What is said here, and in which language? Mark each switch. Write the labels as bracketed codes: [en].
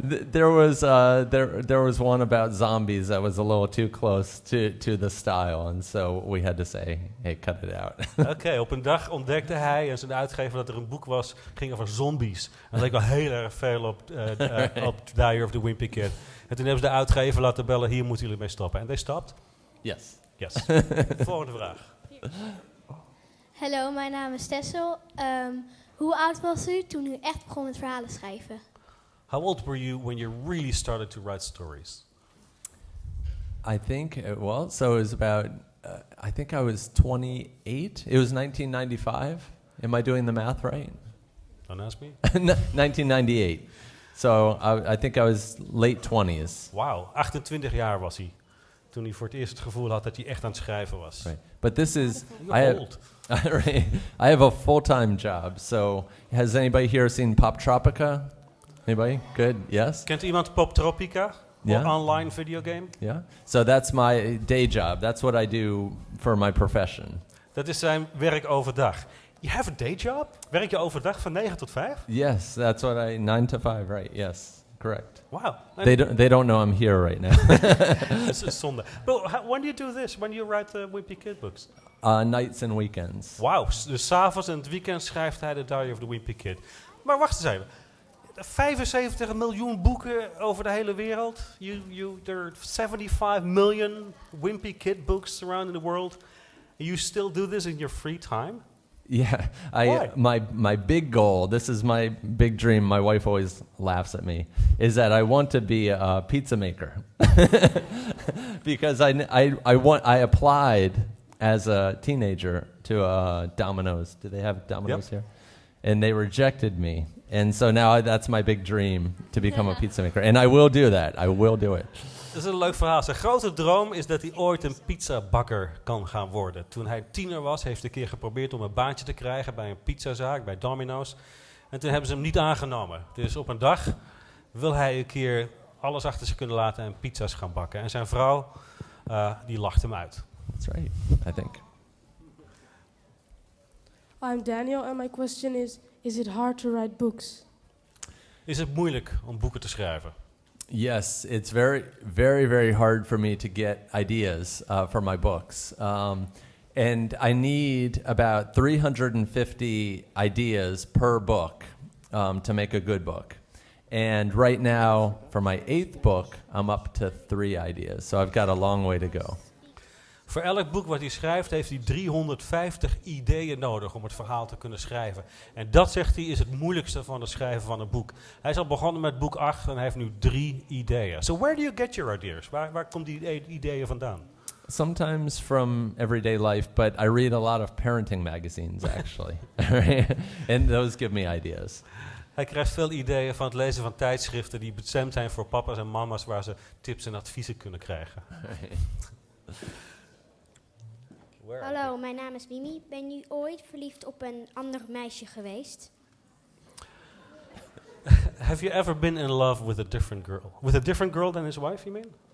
[en] There was one about zombies that was a little too close to the style, and so we had to say, hey, cut it out. [nl] Oké, op een dag ontdekte hij en zijn uitgever dat er een boek was, ging over zombies. En dat leek wel heel erg veel op Diary of the Wimpy Kid. En toen hebben ze de uitgever laten bellen, hier moeten jullie mee stoppen. En [en] they stopped? Yes. [nl] Yes. Volgende vraag. Hallo, mijn naam is Tessel. Hoe oud was u toen u echt begon met verhalen schrijven? [en] How old were you when you really started to write stories? I think, so it was about, I think I was 28. It was 1995. Am I doing the math right? Don't ask me. 1998. So I think I was late 20s. [nl] Wauw, 28 jaar was hij. Toen hij voor het eerst het gevoel had dat hij echt aan het schrijven was. [en] Right. But this is, You're old. I have a full-time job. So has anybody here seen Pop Tropica? Anybody? Good, yes? [nl] Kent iemand Pop Tropica? [en] Yeah. Online video game? Yeah. So that's my day job. That's what I do for my profession. [nl] Dat is zijn werk overdag. [en] You have a day job? [nl] Werk je overdag van 9 tot 5? [en] Yes, that's what 9 to 5, right? Yes, correct. Wow. They don't know I'm here right now. It's a zonde. But when do you do this? When you write the Wimpy Kid books? Nights and weekends. [nl] Wauw, dus 's avonds en het weekend schrijft hij de Diary of the Wimpy Kid. Maar wacht eens even. 75 miljoen boeken over de hele wereld. [en] There are 75 million Wimpy Kid books around in the world. And you still do this in your free time? Yeah, my big goal, this is my big dream, my wife always laughs at me, is that I want to be a pizza maker. Because I applied as a teenager to Domino's. Do they have Domino's here? And they rejected me. And so now that's my big dream, to become a pizza maker. And I will do that. I will do it. [nl] Dat is een leuk verhaal. Zijn grote droom is dat hij ooit een pizzabakker kan gaan worden. Toen hij tiener was, heeft hij een keer geprobeerd om een baantje te krijgen bij een pizzazaak, bij Domino's. En toen hebben ze hem niet aangenomen. Dus op een dag wil hij een keer alles achter zich kunnen laten en pizza's gaan bakken. En zijn vrouw, die lacht hem uit. [en] That's right, I think. I'm Daniel and my question is it hard to write books? [nl] Is het moeilijk om boeken te schrijven? [en] Yes, it's very, very, very hard for me to get ideas for my books. And I need about 350 ideas per book to make a good book. And right now, for my 8th book, I'm up to 3 ideas. So I've got a long way to go. [nl] Voor elk boek wat hij schrijft, heeft hij 350 ideeën nodig om het verhaal te kunnen schrijven. En dat, zegt hij, is het moeilijkste van het schrijven van een boek. Hij is al begonnen met boek 8 en hij heeft nu 3 ideeën. [en] So where do you get your ideas? [nl] Waar komt die ideeën vandaan? [en] Sometimes from everyday life, but I read a lot of parenting magazines, actually. And those give me ideas. [nl] Hij krijgt veel ideeën van het lezen van tijdschriften die bestemd zijn voor papa's en mama's, waar ze tips en adviezen kunnen krijgen. Hallo, mijn naam is Mimi. Ben je ooit verliefd op een ander meisje geweest? [en] Have you ever been in love with a different girl? With a different girl than his wife, you mean?